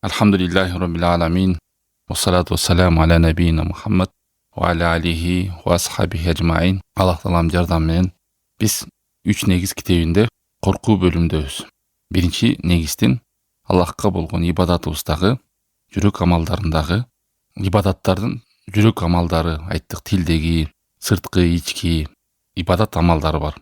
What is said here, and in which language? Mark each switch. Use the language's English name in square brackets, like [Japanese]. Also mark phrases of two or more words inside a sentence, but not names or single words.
[Arabic] الحمد لله رب العالمين والصلاة والسلام على نبينا محمد وعلى آله وأصحابه أجمعين. الله تعالى [Kyrgyz] жардам менен биз 3 негиз китебинде коркуу бөлүмдөбүз. Биринчи негиздин Аллахка болгон ибадатыбыздагы, жүрөк амалдарындагы, ибадаттардын жүрөк амалдары айттык, тилдеги, сырткы, ички ибадат амалдары бар.